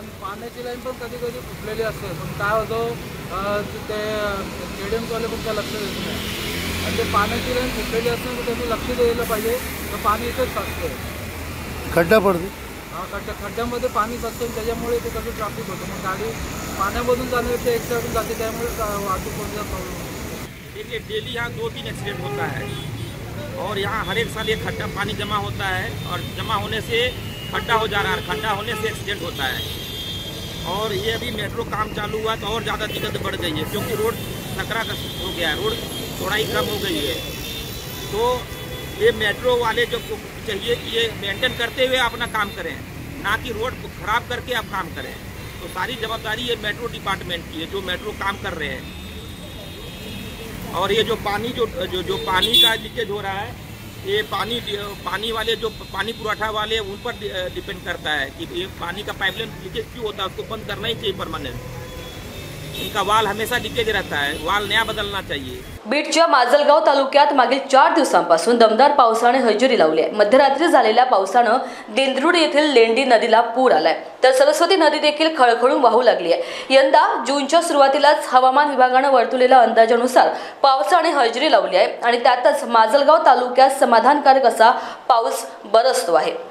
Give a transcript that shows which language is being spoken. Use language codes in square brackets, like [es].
[mr] पाण्याची लाईन पण कधी कधी फुटलेली असते, पण काय होतं ते स्टेडियमवाले पण काय लक्ष देत नाही. आणि ते पाण्याची लाईन फुटलेली असते तर त्यांनी लक्ष द्यायला पाहिजे. तर पाणी इथंच साचतं, खड्डा पडतो. खड्ड्यामध्ये पाणी साचतं, त्याच्यामुळे ते कसं ट्रॅफिक होतं. मग गाडी पाण्यामधून जाण्यापेक्षा एक साईडून जाते, त्यामुळे वाहतूक होण्याचा प्रॉब्लेम होतो. [hi] देखिए डेली यहाँ 2-3 एक्सीडेंट होता है, और यहाँ हर एक साल ये खड्डा पानी जमा होता है, और जमा होने से खड्डा हो जा रहा है, खड्डा होने से एक्सीडेंट होता है. और ये अभी मेट्रो काम चालू हुआ तो और ज़्यादा दिक्कत बढ़ गई है, क्योंकि रोड सकरा हो गया है, रोड चौड़ाई कम हो गई है. तो ये मेट्रो वाले जो चाहिए कि ये मेंटेन करते हुए अपना काम करें, ना कि रोड को खराब करके आप काम करें. तो सारी जवाबदारी ये मेट्रो डिपार्टमेंट की है, जो मेट्रो काम कर रहे हैं. और ये जो पानी जो पानी का लीकेज हो रहा है, ये पानी वाले जो पानी पुरवठा वाले उन पर डिपेंड करता है कि ये पानी का पाइपलाइन लीकेज क्यों होता है, उसको बंद करना ही चाहिए परमानेंट। इनका वाल हमेशा लीकेज रहता है, वाल नया बदलना चाहिए। [mr] बीडच्या माजलगाव तालुक्यात मागील 4 दिवसांपासून दमदार पावसाने हजेरी लावली आहे। मध्यरात्री झालेल्या पावसानं देंद्रुड येथील लेंडी नदीला पूर आलाय, तर सरस्वती नदी देखील खळखळून वाहू लागली आहे। यंदा जूनच्या सुरुवातीलाच हवामान विभागानं वर्तवलेल्या अंदाजानुसार पावसाने हजेरी लावली आहे आणि त्यातच माजलगाव तालुक्यात समाधानकारक असा पाऊस बरसतो आहे।